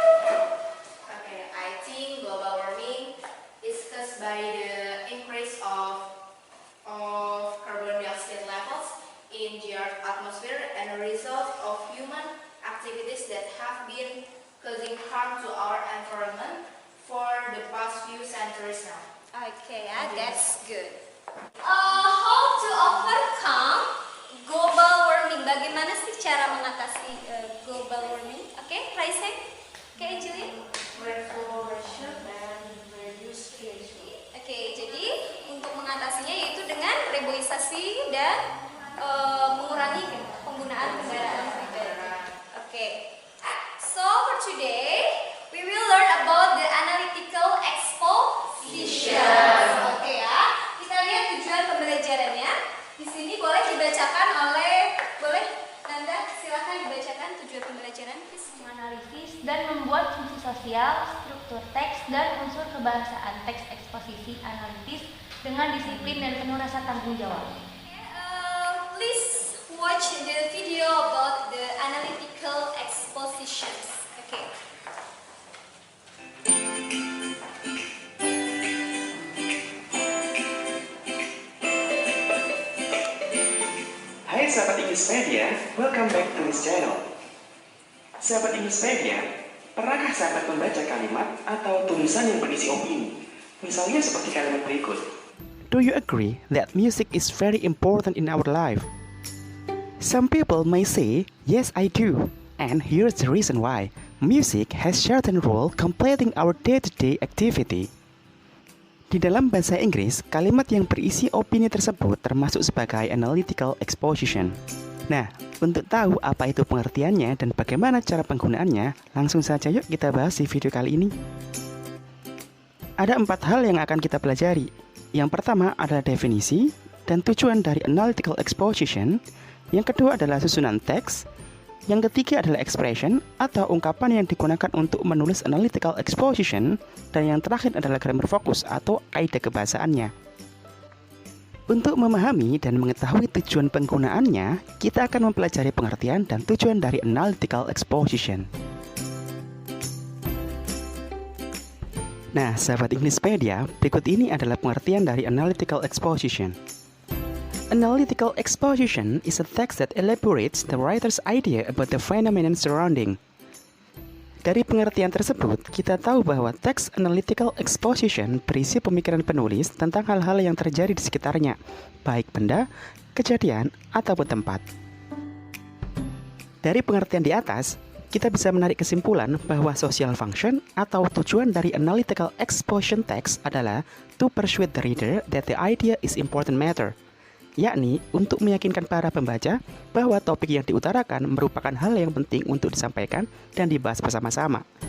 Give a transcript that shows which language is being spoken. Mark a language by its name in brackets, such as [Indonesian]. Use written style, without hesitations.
[English] Okay, I think global warming is caused by the increase of carbon dioxide levels in the Earth's atmosphere and a result of human activities that have been causing harm to our environment for the past few centuries now. Okay, that's good. How to overcome global warming? [Indonesian] Bagaimana sih cara mengatasi global warming? Oke, [English] raise hand. [Indonesian] Oke, Angeline. [English] Reforestation and reduce pH. [Indonesian] Oke, jadi untuk mengatasinya yaitu dengan reboisasi dan mengurangi penggunaan kendaraan pribadi. Oke. [English] So for today we will learn about the analytical exposition. Oke ya. [Indonesian] Kita lihat tujuan pembelajarannya. Di sini boleh dibacakan boleh Nanda, silakan dibacakan tujuan pembelajaran, please. Menganalisis dan membuat fungsi sosial, struktur teks, dan unsur kebahasaan teks eksposisi analitis dengan disiplin dan penuh rasa tanggung jawab. [English] Please watch the video about the analytical expositions. Okay. [Indonesian] Hai sahabat Inggrispedia, [English] welcome back to this channel. [Indonesian] Sahabat Inggrispedia, pernahkah sahabat membaca kalimat atau tulisan yang berisi opini? Misalnya seperti kalimat berikut. [English] Do you agree that music is very important in our life? Some people may say, yes I do. And here's the reason why. Music has certain role completing our day-to-day activity. [Indonesian] Di dalam bahasa Inggris, kalimat yang berisi opini tersebut termasuk sebagai analytical exposition. Nah, untuk tahu apa itu pengertiannya dan bagaimana cara penggunaannya, langsung saja yuk kita bahas di video kali ini. Ada 4 hal yang akan kita pelajari. Yang pertama adalah definisi dan tujuan dari analytical exposition. Yang kedua adalah susunan teks. Yang ketiga adalah expression atau ungkapan yang digunakan untuk menulis analytical exposition. Dan yang terakhir adalah grammar focus atau kaidah kebahasaannya. Untuk memahami dan mengetahui tujuan penggunaannya, kita akan mempelajari pengertian dan tujuan dari analytical exposition. Nah, sahabat Inggrispedia, berikut ini adalah pengertian dari analytical exposition. [English] Analytical exposition is a text that elaborates the writer's idea about the phenomenon surrounding. [Indonesian] Dari pengertian tersebut, kita tahu bahwa teks analytical exposition berisi pemikiran penulis tentang hal-hal yang terjadi di sekitarnya, baik benda, kejadian, ataupun tempat. Dari pengertian di atas, kita bisa menarik kesimpulan bahwa social function atau tujuan dari analytical exposition text adalah [English] to persuade the reader that the idea is important matter, [Indonesian] yakni untuk meyakinkan para pembaca bahwa topik yang diutarakan merupakan hal yang penting untuk disampaikan dan dibahas bersama-sama.